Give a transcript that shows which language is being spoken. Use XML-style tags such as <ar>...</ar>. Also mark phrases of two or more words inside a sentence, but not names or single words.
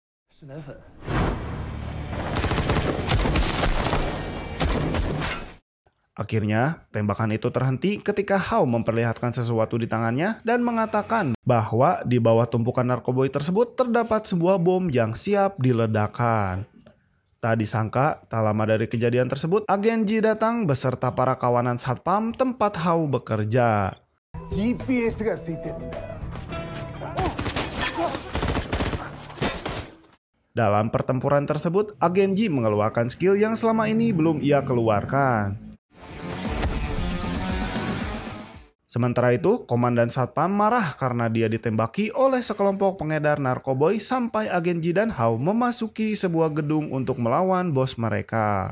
<id>Akhirnya, tembakan itu terhenti ketika Hao memperlihatkan sesuatu di tangannya dan mengatakan bahwa di bawah tumpukan narkoboy tersebut terdapat sebuah bom yang siap diledakkan. Tak disangka, tak lama dari kejadian tersebut, agen Ji datang beserta para kawanan satpam tempat Hao bekerja.</id> <ja>GPS가ついてるんだよ.</ja> <id>Dalam pertempuran tersebut, agen Ji mengeluarkan skill yang selama ini belum ia keluarkan. Sementara itu, komandan satpam marah karena dia ditembaki oleh sekelompok pengedar narkoboy sampai agen Ji dan Hao memasuki sebuah gedung untuk melawan bos mereka.</id>